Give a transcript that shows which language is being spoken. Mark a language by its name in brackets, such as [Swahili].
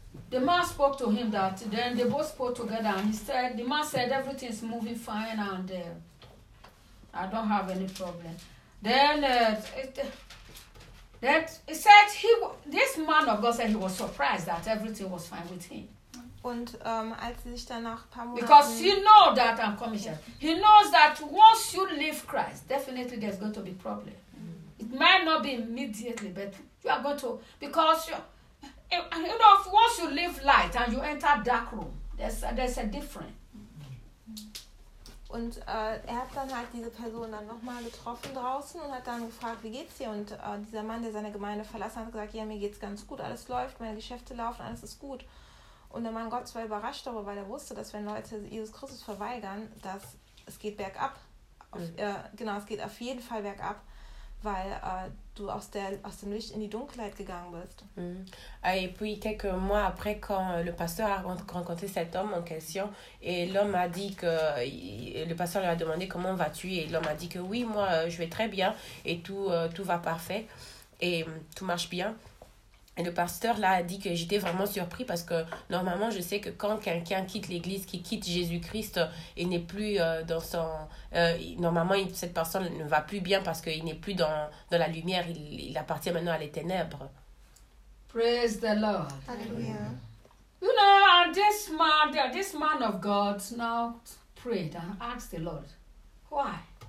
[English] The man spoke to him that then they both spoke together and he said, the man said, everything is moving fine and I don't have any problem. Then That he said he, this man of God said he was surprised that everything was fine with him. [German] Und als sie sich dann nach ein paar Monaten, [English] because he know that I'm coming here. He knows that once you leave Christ, definitely there's going to be problem. Mm-hmm. It might not be immediately, but you are going to, because you know, if once you leave light and you enter dark room, there's a difference. [German] Und hat dann halt diese Person dann nochmal getroffen draußen und hat dann gefragt, wie geht's dir? Und dieser Mann, der seine Gemeinde verlassen hat, hat gesagt, ja, mir geht's ganz gut, alles läuft, meine Geschäfte laufen, alles ist gut. Und der Mann Gottes war überrascht darüber, weil er wusste, dass wenn Leute Jesus Christus verweigern, dass es geht bergab. Es geht auf jeden Fall bergab, weil du aus dem Licht in die Dunkelheit gegangen bist. Mm. [French] Et puis quelques mois après, quand le pasteur a rencontré cet homme en question, et l'homme a dit que le pasteur lui a demandé comment vas-tu, et l'homme a dit que oui, moi je vais très bien et tout va parfait et tout marche bien. Et le pasteur là a dit que j'étais vraiment surpris parce que normalement je sais que quand quelqu'un quitte l'église, qui quitte Jésus-Christ et n'est plus dans son... normalement cette personne ne va plus bien parce qu'il n'est plus dans la lumière, il appartient maintenant à les ténèbres. [English] Praise the Lord. Hallelujah. You know, this man of God now prayed and asked the Lord, why?